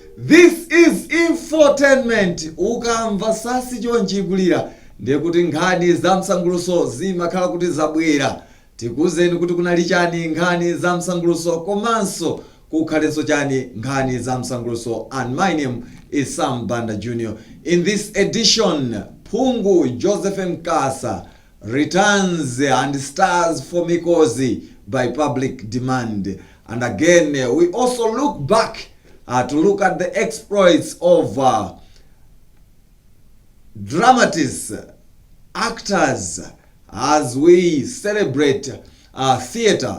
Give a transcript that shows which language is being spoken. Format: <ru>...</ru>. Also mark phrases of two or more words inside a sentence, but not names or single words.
<en>This is Infotainment.</en> <ny>Ukamva sasi chonjigulira ndekuti nkhani za msanguluso zimakhala kuti zabwera. Tikuzeni kuti kunali chani nkhani za msanguluso komanso kukhalenso chani nkhani za msanguluso.</ny> <en>And my name is Sam Banda Jr. In this edition, Pungu Joseph Mkasa returns and stars for Mikosi by public demand. And again, we also look back to look at the exploits of dramatists, actors, as we celebrate theater.</en>